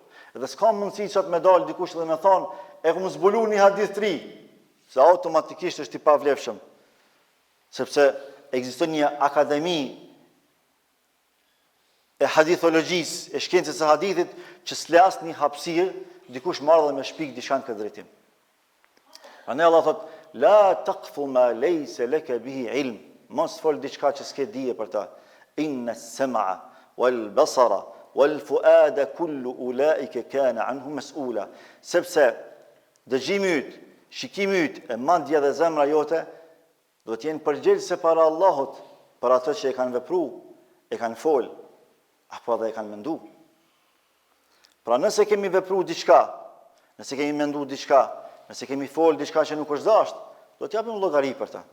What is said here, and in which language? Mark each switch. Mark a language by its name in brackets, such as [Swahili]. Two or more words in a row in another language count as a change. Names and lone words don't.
[Albanian] Edhe s'ka mundësi që të me dalë dikush dhe me thonë, e ku më zbulu një hadith të ri, se automatikisht është i pavlefshëm. Sepse ekziston një akademi e hadithologjisë, e shkencës së hadithit, që s'le asnjë hapësirë dikush marrë dhe me shpik diçka në këtë drejtim. Prandaj Allah thot, [Arabic] لا تقف ما ليس لك به علم. [Albanian] Mos fol diçka që s'ke dije për ta. [Arabic] إن السمع والبصر والفؤاد كل أولئك كان عنه مسؤولا. [Albanian] Sepse dëgjimi yt, shikimi yt, e mendja dhe zemra jote do të jenë përgjegjëse para Allahut për atë që e kanë vepruar, e kanë fol, apo edhe e kanë menduar. Pra nëse kemi vepruar diçka, nëse kemi menduar diçka, nëse kemi fol diçka që nuk është dashur, do të japim llogari për ta.